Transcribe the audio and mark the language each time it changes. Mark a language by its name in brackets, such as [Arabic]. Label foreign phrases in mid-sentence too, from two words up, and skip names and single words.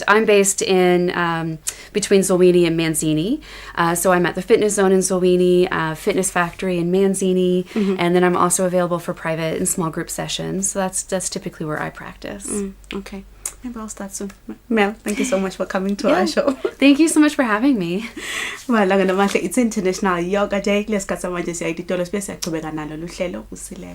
[English] I'm based in between Zolwini and Manzini. So I'm at the Fitness Zone in Zolwini, Fitness Factory in Manzini, and then I'm also available for private and small group sessions. So that's typically where I practice. Okay. Maybe I'll start soon. Mel, thank you so much for coming to our show. Thank you so much for having me. [Swati] Malanga namahle, [English] it's International Yoga Day. [Swati] Lesikhathi manje siyayithola sibe siyaqhubeka nalo luhlelo Kusile.